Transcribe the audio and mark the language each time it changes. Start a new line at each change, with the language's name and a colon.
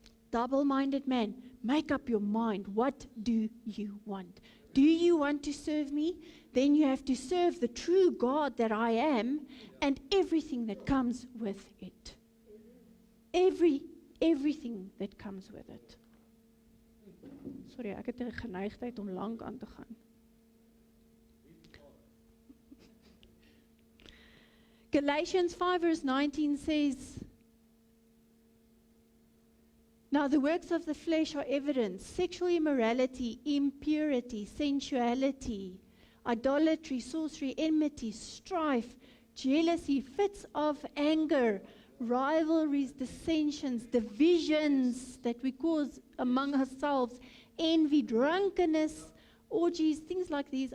English: Double-minded man, make up your mind. What do you want? Do you want to serve me? Then you have to serve the true God that I am and everything that comes with it. Everything that comes with it.
Afrikaans: Sorry, ek het 'n geneigtheid om lank aan te gaan.
English: Galatians 5 verse 19 says, now the works of the flesh are evident: sexual immorality, impurity, sensuality, idolatry, sorcery, enmity, strife, jealousy, fits of anger, rivalries, dissensions, divisions that we cause among ourselves, envy, drunkenness, orgies, things like these.